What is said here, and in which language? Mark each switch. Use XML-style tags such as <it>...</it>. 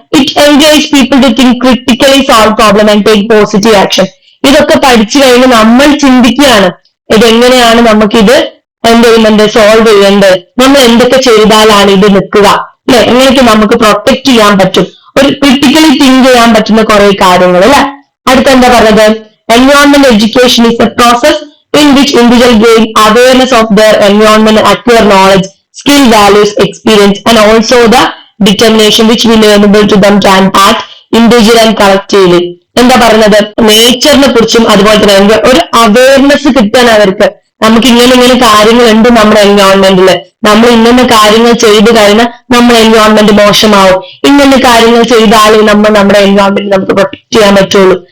<en>It encourage people to think critically, solve problem and take positive action.</en> <ml>ഇതൊക്കെ പഠിച്ചു കഴിഞ്ഞ് നമ്മൾ ചിന്തിക്കുകയാണ് ഇതെങ്ങനെയാണ് നമുക്കിത് എന്ത് ചെയ്യുന്നുണ്ട്, സോൾവ് ചെയ്യേണ്ടത്, നമ്മൾ എന്തൊക്കെ ചെയ്താലാണ് ഇത് നിൽക്കുക, അല്ലെ, എങ്ങനെയൊക്കെ നമുക്ക് പ്രൊട്ടക്ട് ചെയ്യാൻ പറ്റും, ഒരു ക്രിട്ടിക്കലി തിങ്ക് ചെയ്യാൻ പറ്റുന്ന കുറെ കാര്യങ്ങൾ. അല്ലെ, അടുത്ത എന്താ പറഞ്ഞത്?</ml> <en>Environment education is a process in which individual gain awareness of their environment, acquire knowledge, skill, values, experience, and also the determination which will enable to them to act individually and collectively.</en> <ml>എന്താ പറയുന്നത്? നേച്ചറിനെ കുറിച്ചും അതുപോലെ തന്നെ ഒരു awareness കിട്ടാൻ അവർക്ക്, നമുക്ക് ഇങ്ങനെ കാര്യങ്ങൾ ഉണ്ട് നമ്മുടെ എൻവയോൺമെന്റിൽ, നമ്മൾ ഇങ്ങനെ കാര്യങ്ങൾ ചെയ്തു കഴിഞ്ഞാൽ നമ്മുടെ എൻവയോൺമെന്റ് മോശമാവും, ഇങ്ങനെ കാര്യങ്ങൾ ചെയ്താലേ നമ്മുടെ എൻവയോൺമെന്റ് നമുക്ക് പ്രൊട്ടക്ട് ചെയ്യാൻ പറ്റുള്ളൂ.</ml>